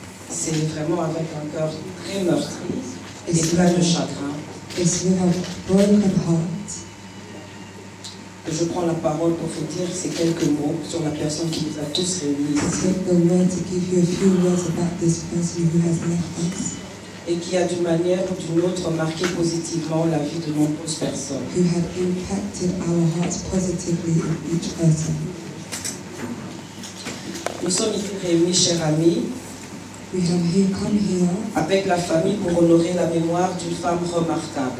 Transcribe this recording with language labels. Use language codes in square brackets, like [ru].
[fr] C'est vraiment avec un cœur très meurtri et plein de chagrin. [en] It's with a broken heart. [fr] Je prends la parole pour vous dire ces quelques mots sur la personne qui nous a tous réunis ici. [en] Take the word to give you a few words about this person who has left us. [fr] Et qui a d'une manière ou d'une autre marqué positivement la vie de nombreuses personnes. [en] Who had impacted our hearts positively in each person. [fr] Nous sommes ici réunis, chers amis, [en] we have come here [fr] avec la famille pour honorer la mémoire d'une femme remarquable.